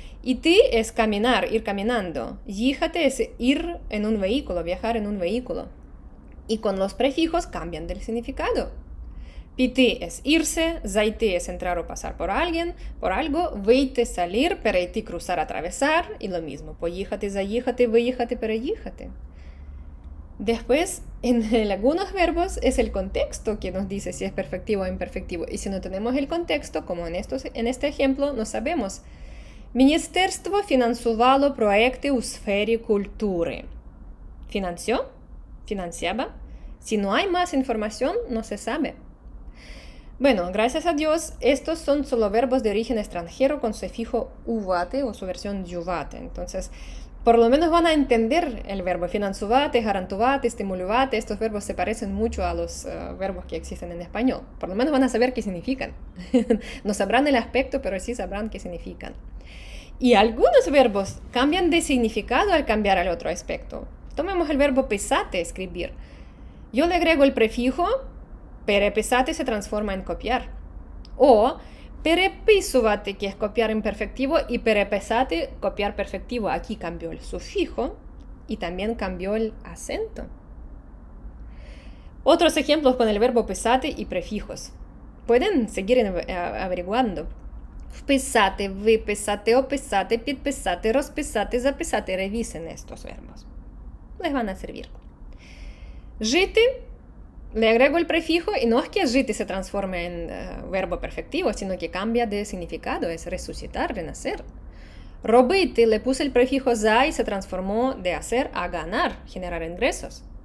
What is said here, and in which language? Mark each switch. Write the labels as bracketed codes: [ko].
[es] Идти es caminar, ir caminando. Їхати es ir en un vehículo, viajar en un vehículo. Y con los prefijos cambian del significado. Піти es irse, зайти es entrar o pasar por alguien, por algo, вийти, salir, перейти, cruzar, atravesar, y lo mismo. [uk] Поїхати, заїхати, виїхати, переїхати. [es] Después, en algunos verbos es el contexto que nos dice si es perfectivo o imperfectivo. Y si no tenemos el contexto, como en este ejemplo, no sabemos. [uk] Міністерство фінансувало проекти у сфері культури. [es] ¿Financió? ¿Financiaba? Si no hay más información, no se sabe. Bueno, gracias a Dios, estos son solo verbos de origen extranjero con sufijo uvate o su versión yuvate. Entonces, por lo menos van a entender el verbo finansuvate, garantuvate, stimuluvate. Estos verbos se parecen mucho a los verbos que existen en español. Por lo menos van a saber qué significan. No sabrán el aspecto, pero sí sabrán qué significan. Y algunos verbos cambian de significado al cambiar al otro aspecto. Tomemos el verbo pesate, escribir. Yo le agrego el prefijo, perepesate se transforma en copiar. O perepisuvate, que es copiar imperfectivo, y perepesate, copiar perfectivo. Aquí cambió el sufijo y también cambió el acento. Otros ejemplos con el verbo pesate y prefijos. Pueden seguir averiguando. [uk] Вписати, виписати, описати, підписати, розписати, записати. [es] Revisen estos verbos. Les van a servir. Жити, le agrego el prefijo y no es que жити se transforme en verbo perfectivo, sino que cambia de significado, es resucitar, renacer. Робити, le puse el prefijo за y se transformó de hacer a ganar, generar ingresos.